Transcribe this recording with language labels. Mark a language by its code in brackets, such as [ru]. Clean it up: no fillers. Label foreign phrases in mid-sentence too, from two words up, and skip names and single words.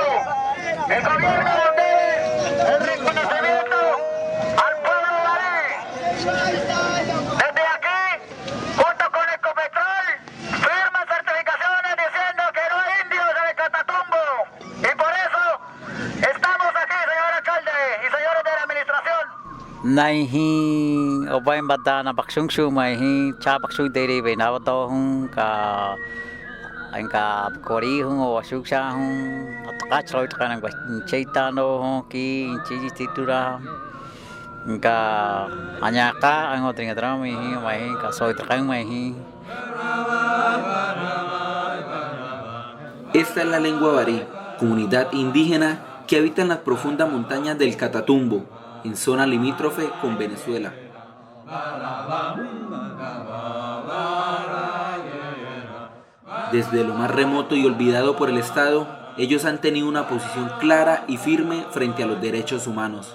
[es] El gobierno el reconocimiento al pueblo Bari. Desde aquí, junto con Ecopetrol, firma certificaciones diciendo que no hay indios en el Catatumbo. Y por eso estamos aquí, señor alcalde y señores de la administración. [mot] Naihi obay badana baksung sumaihi cha baksung deri benawato hung ka angka kori hung o suksa hung ataka choi tkanang cheitano hung ki chiji titura angka anyaka ang otring adrami mai ka soi tkang mai. [es] Esta es la lengua Bari, comunidad indígena que habitan las profundas montañas del Catatumbo, en zona limítrofe con Venezuela. Desde lo más remoto y olvidado por el Estado, ellos han tenido una posición clara y firme frente a los derechos humanos.